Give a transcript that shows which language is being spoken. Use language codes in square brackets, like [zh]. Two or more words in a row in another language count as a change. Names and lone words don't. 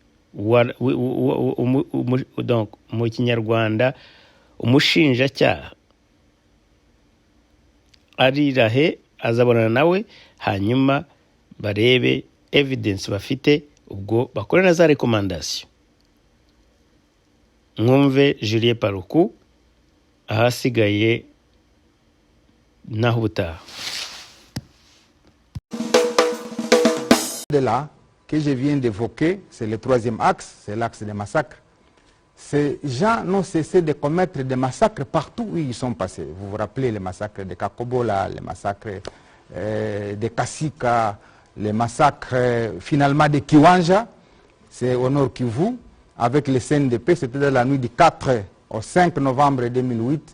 [rw] donc mu Kinyarwanda umushinjacyaha ari irahe azabonana nawe hanyuma barebe evidence bafite ubwo bakore na za recommandation. Mwumve Julien Paluku ahasigaye naho ubutaha. [fr] De là que je viens d'évoquer, c'est le troisième axe, c'est l'axe des massacres. Ces gens n'ont cessé de commettre des massacres partout où ils sont passés. Vous vous rappelez les massacres de Kakobola, les massacres de Kasika, les massacres finalement de Kiwanja, c'est au nord Kivu, avec les CNDP, c'était dans la nuit du 4 au 5 novembre 2008.